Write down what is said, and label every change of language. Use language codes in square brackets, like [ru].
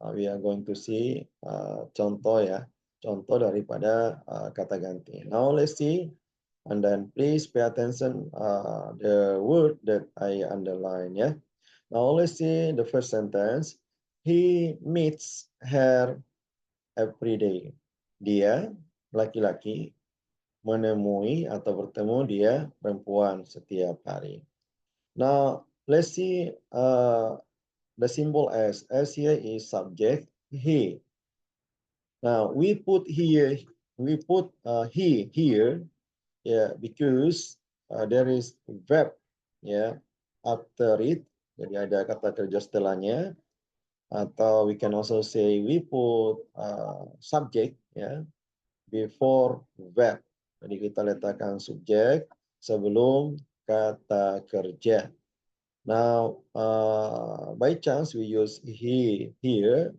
[en] We are going to see [id] contoh ya, contoh daripada kata ganti. [en] Now let's see, and then please pay attention the word that I underline ya. Now let's see the first sentence. He meets her every day. [id] Dia laki-laki menemui atau bertemu dia perempuan setiap hari. [en] Now, let's see the symbol S. S here is subject, he. Now, we put here, he here, yeah, because there is verb, yeah, after it. [id] Jadi ada kata kerja setelahnya. Atau [en] we can also say we put subject, yeah, before verb. [id] Jadi kita letakkan subjek sebelum kata kerja. [en] Now, by chance we use he here.